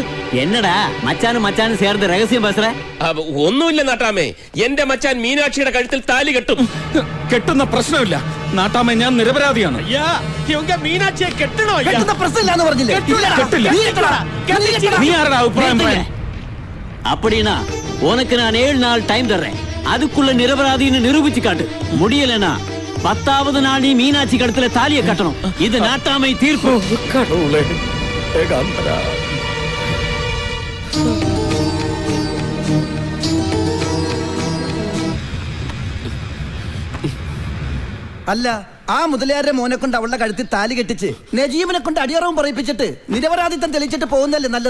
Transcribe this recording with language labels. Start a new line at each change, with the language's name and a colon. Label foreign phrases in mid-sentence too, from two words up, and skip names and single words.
Tamil: என்னடா மச்சானும் சேர்ந்து ரகசியம் பேசுற?
Malayalam: ഒന്നുമില്ല നാട്ടാമേ, എന്റെ മച്ചാൻ മീനാക്ഷിയുടെ കഴുത്തിൽ താലി കെട്ടും. കെട്ടുന്ന പ്രശ്നമില്ല നാട്ടാമേ, ഞാൻ നിരപരാധിയാണ്. മീനാക്ഷിയെ കെട്ടണോ? നീ ആരുടെ അഭിപ്രായം പറയാൻ?
Tamil: அப்படினா உனக்கு நான் 7 நாள் டைம் தர்றேன். அதுக்குள்ள நிரபராதின்னு நிரூபிச்சு காட்டு. முடியலனா 10வது நாள் நீ மீனாட்சி கழுத்துல தாலியை கட்டணும். இது நாட்டாமை தீர்ப்பு. கடவுளே, ஏகாம்பரா.
Malayalam: അല്ല, ആ മുതലയാരുടെ മോനെ കൊണ്ട് അവളുടെ കഴുത്തിൽ താലി കെട്ടിച്ച് നജീബിനെ കൊണ്ട് അടിയറവും പറയിപ്പിച്ചിട്ട് നിരപരാധിത്വം തെളിയിച്ചിട്ട് പോകുന്നല്ലേ നല്ലത്.